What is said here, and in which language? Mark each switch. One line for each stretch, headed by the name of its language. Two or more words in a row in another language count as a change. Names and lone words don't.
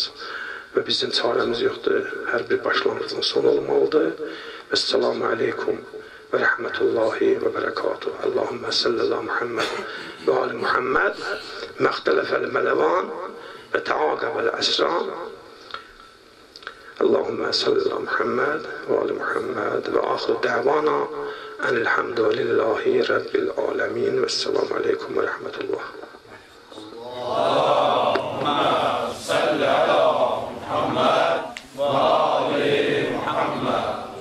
Azerbaijani: Və bizim çarəmiz yoxdur, hər bir başlanğıcın son olmalıdır.
Arabic: السلام عليكم ورحمة الله وبركاته. اللهم صلى الله محمد وآل محمد ما اختلف الملوان وتعاقب العصران اللهم صل على محمد وآل محمد وآخر دعوانا أن الحمد لله رب العالمين والسلام عليكم ورحمة الله. اللهم صل على محمد وآل محمد.